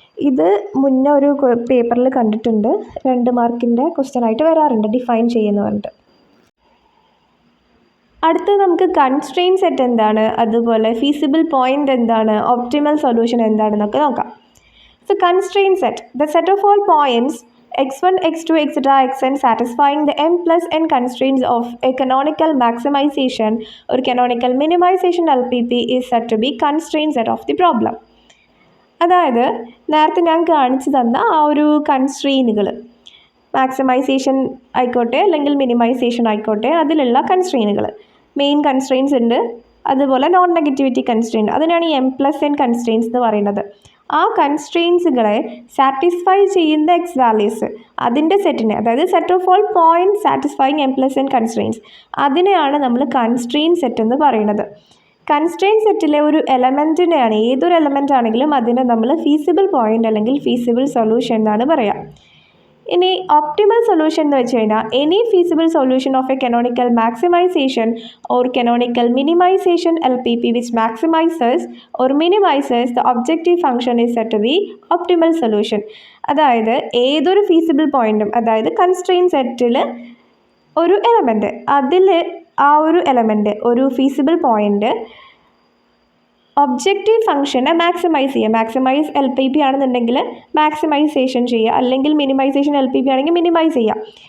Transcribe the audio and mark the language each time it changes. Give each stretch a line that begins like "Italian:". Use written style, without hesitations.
Malayalam: ഇത് മുന്നേ ഒരു പേപ്പറിൽ കണ്ടിട്ടുണ്ട്, 2 മാർക്കിൻ്റെ ക്വസ്റ്റ്യൻ ആയിട്ട് വരാറുണ്ട്, ഡിഫൈൻ ചെയ്യുന്നു പറഞ്ഞിട്ട്. അടുത്ത് നമുക്ക് കൺസ്ട്രെയിൻ സെറ്റ് എന്താണ്, അതുപോലെ ഫീസിബിൾ പോയിൻ്റ് എന്താണ്, ഒപ്റ്റിമൽ സൊല്യൂഷൻ എന്താണെന്നൊക്കെ നോക്കാം.
English: So constraint set, the set of all points x1, x2, etc. xn satisfying the m plus n constraints of a canonical maximization or canonical minimization LPP is said to be constraint set of the problem.
Malayalam: അതായത് നേരത്തെ ഞാൻ കാണിച്ചു തന്ന ആ ഒരു കൺസ്ട്രെയിനുകൾ, maximisation ആയിക്കോട്ടെ അല്ലെങ്കിൽ minimisation ആയിക്കോട്ടെ, അതിലുള്ള കൺസ്ട്രെയിനുകൾ, മെയിൻ കൺസ്ട്രെയിൻസ് ഉണ്ട്, അതുപോലെ നോൺ നെഗറ്റിവിറ്റി കൺസ്ട്രെയിൻ, അതിനാണ് ഈ എം പ്ലസ് എൻ കൺസ്ട്രെയിൻസ് എന്ന് പറയുന്നത്. ആ കൺസ്ട്രെയിൻസുകളെ സാറ്റിസ്ഫൈ ചെയ്യുന്ന എക്സ് വാല്യൂസ്, അതിൻ്റെ സെറ്റിനെ, അതായത്
English: set of all point satisfying M plus N constraints,
Malayalam: അതിനെയാണ് നമ്മൾ കൺസ്ട്രെയിൻ സെറ്റ് എന്ന് പറയുന്നത്. കൺസ്ട്രെയിൻ സെറ്റിലെ ഒരു എലമെൻറ്റിനെയാണ്, ഏതൊരു എലമെൻ്റ് ആണെങ്കിലും അതിനെ നമ്മൾ ഫീസിബിൾ പോയിൻ്റ് അല്ലെങ്കിൽ ഫീസിബിൾ സൊല്യൂഷൻ എന്നാണ് പറയുക. ഇനി ഒപ്റ്റിമൽ സൊല്യൂഷൻ എന്ന് വെച്ച് കഴിഞ്ഞാൽ
English: Any feasible solution of a canonical maximization or canonical minimization LPP which maximizes or minimizes the objective function is said to be optimal solution.
Malayalam: അതായത് ഏതൊരു ഫീസിബിൾ പോയിൻറ്റും, അതായത് കൺസ്ട്രെയിൻ സെറ്റിൽ ഒരു എലമെൻറ്റ്, അതിൽ ആ ഒരു എലമെൻറ്റ്, ഒരു ഫീസിബിൾ പോയിൻറ്റ് ഒബ്ജക്റ്റീവ് ഫംഗ്ഷനെ maximise ചെയ്യുക. മാക്സിമൈസ് എൽ പി പി ആണെന്നുണ്ടെങ്കിൽ മാക്സിമൈസേഷൻ ചെയ്യുക, അല്ലെങ്കിൽ മിനിമൈസേഷൻ എൽ പി പി ആണെങ്കിൽ മിനിമൈസ് ചെയ്യുക.